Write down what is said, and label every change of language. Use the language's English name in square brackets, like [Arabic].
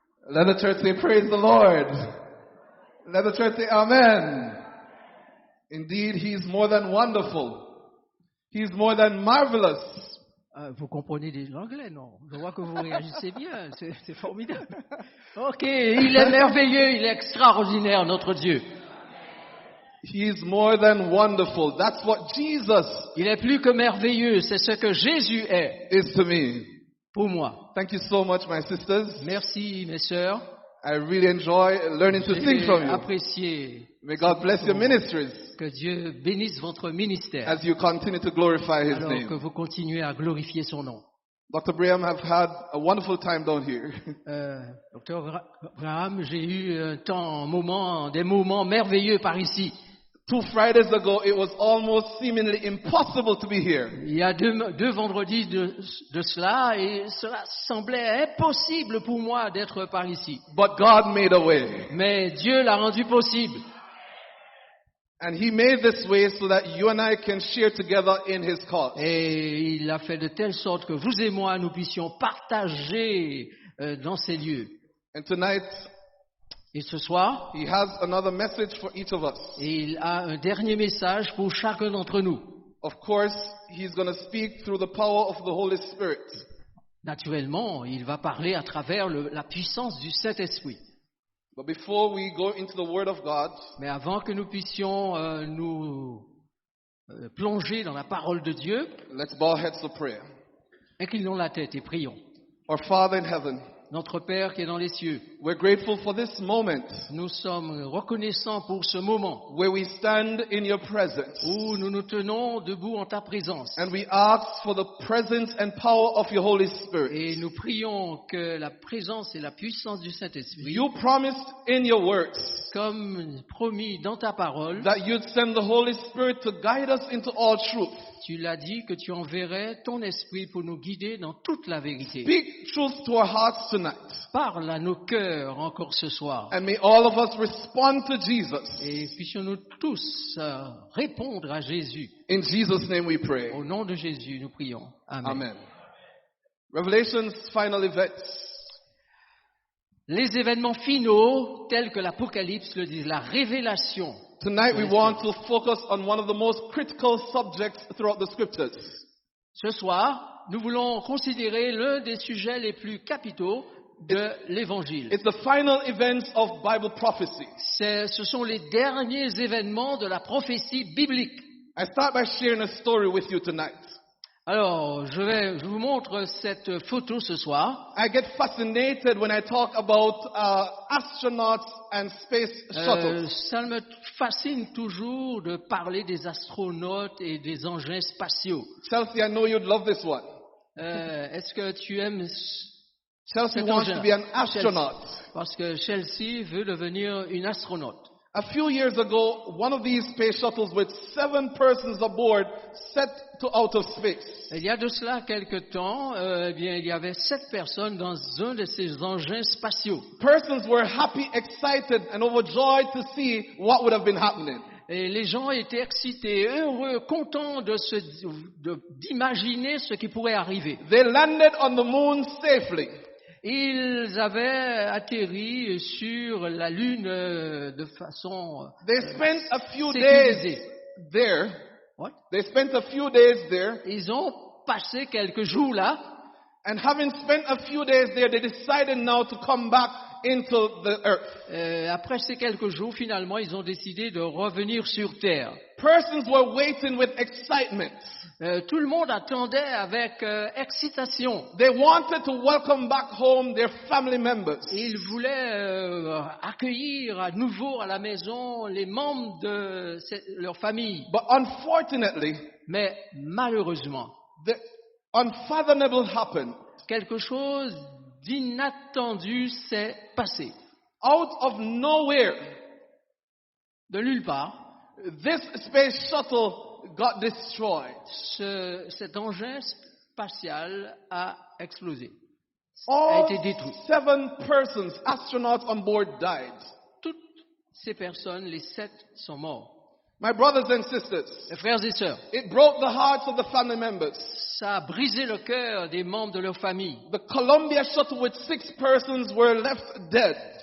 [English] Let the church say, praise the Lord. Let the church say, amen. Indeed, he's more than wonderful. He's more than marvelous. [French] Vous comprenez l'anglais, non? Je vois que vous réagissez bien, c'est formidable. Ok, il est merveilleux, il est extraordinaire, notre Dieu. [English] He's more than wonderful. That's what Jesus [French] Il est plus que merveilleux, c'est ce que Jésus est [English] is to me. [French] pour moi. [English] Thank you so much, my sisters. [French] Merci, mes sœurs. [English] I really enjoy learning to sing [French] J'ai [English] from you. [French] apprécié [English] May God bless your ministries [French] que Dieu bénisse votre ministère [English] as you continue to glorify His [French] alors que [English] name. [French] vous continuez à glorifier son nom. [English] Dr. Brigham have had a wonderful time down here. [French] Docteur Graham, j'ai eu des moments merveilleux par ici. [English] 2 Fridays ago, it was almost seemingly impossible to be here. [French] Il y a deux vendredis de cela et cela semblait impossible pour moi d'être par ici. [English] But God made a way. [French] Mais Dieu l'a rendu possible. [English] And He made this way so that you and I can share together in His cause. [French] Et il a fait de telle sorte que vous et moi, nous puissions partager dans ces lieux. [English] And tonight, [French] Et ce soir, [English] He has another message for each of us. [French] il a un dernier message pour chacun d'entre nous. [English] Of course, He's going to speak through the power of the Holy Spirit. [French] Naturellement, il va parler à travers la puissance du Saint-Esprit. [English] But before we go into the Word of God, [French] Mais avant que nous puissions nous plonger dans la parole de Dieu, [English] let's bow our heads for prayer. [French] inclinons la tête et prions. [English] Our Father in heaven, [French] Notre Père qui est dans les cieux, [English] we're grateful for this moment [French] nous sommes reconnaissants pour ce moment [English] where we stand in your presence. [French] où nous nous tenons debout en ta présence. [English] And we ask for the presence and power of your Holy [French] Et [English] Spirit. [French] nous prions que la présence et la puissance du Saint-Esprit, [English] You promised in your words [French] comme promis dans ta parole, [English] that you'd send the Holy Spirit to guide us into all truth. [French] tu l'as dit que tu enverrais ton esprit pour nous guider dans toute la vérité. [English] Speak truth to our hearts tonight. [French] Parle à nos cœurs encore ce soir. [English] And may all of us respond to Jesus. [French] Et puissions-nous tous répondre à Jésus. [English] In Jesus' name we pray. [French] Au nom de Jésus, nous prions. [English] Amen. Amen. Revelation's final events. [French] Les événements finaux, tels que l'Apocalypse le dit, la révélation. [English] Tonight we want to focus on one of the most critical subjects throughout the scriptures. [French] Ce soir, nous voulons considérer l'un des sujets les plus capitaux de l'Évangile. [English] It's the final events of Bible prophecy. [French] Ce sont les derniers événements de la prophétie biblique. [English] I start by sharing a story with you tonight. [French] Alors, je vous montre cette photo ce soir. [English] I get fascinated when I talk about astronauts and space shuttles. [French] Ça me fascine toujours de parler des astronautes et des engins spatiaux. [English] Chelsea, I know you'd love this one. [French] Est-ce que tu aimes [English] Chelsea [French] cet [English] wants [French] engin? [English] to be an astronaut. [French] Parce que Chelsea veut devenir une astronaute. [English] A few years ago, one of these space shuttles with 7 persons aboard set to outer space. [French] Il y a de cela quelque temps, il y avait 7 personnes dans un de ces engins spatiaux. [English] Persons were happy, excited, and overjoyed to see what would have been happening. [French] Et les gens étaient excités, heureux, contents d'imaginer ce qui pourrait arriver. [English] They landed on the moon safely. [French] Ils avaient atterri sur la Lune de façon [English] They spent a few [French] sécurisée. [English] days there. What? They spent a few days there. [French] Ils ont passé quelques jours là. [English] And having spent a few days there, they decided now to come back into the earth. [French] Après ces quelques jours, finalement, ils ont décidé de revenir sur Terre. [English] Persons were waiting with excitement. [French] Tout le monde attendait avec excitation. [English] They wanted to welcome back home their family members. [French] Ils voulaient accueillir à nouveau à la maison les membres de leur famille. [English] But unfortunately, [French] Mais malheureusement, [English] the unfathomable happened. [French] quelque chose d'inattendu s'est passé. [English] Out of nowhere, [French] De nulle part, [English] this space shuttle got destroyed. [French] cet engin spatial a explosé, [English] All [French] a été détruit. [English] 7 persons, astronauts on board, died. [French] Toutes ces personnes, les 7, sont morts. [English] My brothers and sisters, [French] Mes frères et sœurs, [English] it broke the hearts of the family members. [French] ça a brisé le cœur des membres de leur famille. [English] The Columbia shuttle with 6 persons were left dead.